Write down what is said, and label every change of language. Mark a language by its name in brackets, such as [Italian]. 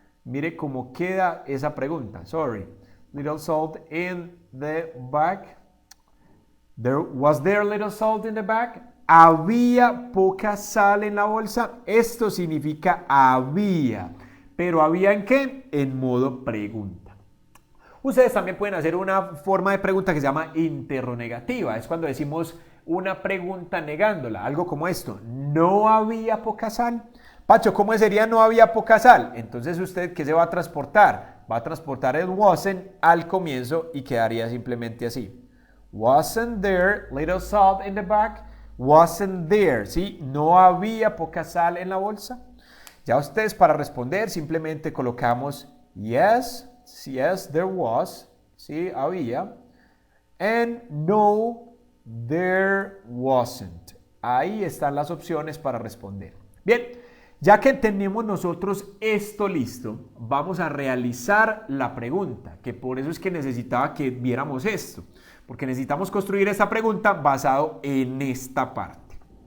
[Spanish] Mire cómo queda esa pregunta. [English] Sorry. Little salt in the bag. Was there little salt in the bag? [Spanish] ¿Había poca sal en la bolsa? Esto significa había. ¿Pero había en qué? En modo pregunta. Ustedes también pueden hacer una forma de pregunta que se llama interrogativa. Es cuando decimos una pregunta negándola. Algo como esto. ¿No había poca sal? Pacho, ¿cómo sería no había poca sal? Entonces, ¿usted qué se va a transportar? Va a transportar el wasn't al comienzo y quedaría simplemente así. [English] Wasn't there little salt in the bag? Wasn't there, [Spanish] ¿sí? ¿No había poca sal en la bolsa? Ya ustedes para responder simplemente colocamos [English] yes, there was, [Spanish] sí, había. [English] And no, there wasn't. [Spanish] Ahí están las opciones para responder. Bien. Ya que tenemos nosotros esto listo, vamos a realizar la pregunta, que por eso es que necesitaba que viéramos esto, porque necesitamos construir esta pregunta basado en esta parte.